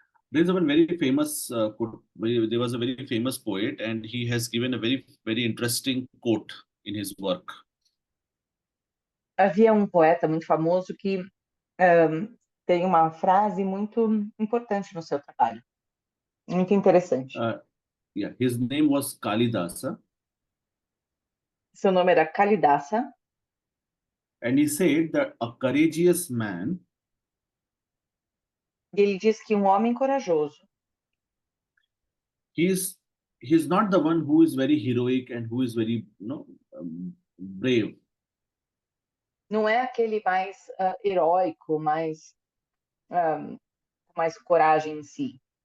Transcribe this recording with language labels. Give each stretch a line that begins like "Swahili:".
English: There's a very famous there was a very famous poet, and he has given a very interesting quote in his work.
Portuguese: Havia um poeta muito famoso que tem uma frase muito importante no seu trabalho, muito interessante.
English: Yeah, his name was Kalidasa,
Portuguese: Seu nome era Kalidasa,
English: and he said that a courageous man
Portuguese: e ele diz que um homem corajoso
English: he's he's not the one who is very heroic and who is very brave,
Portuguese: não é aquele mais heróico, mais coragem em si.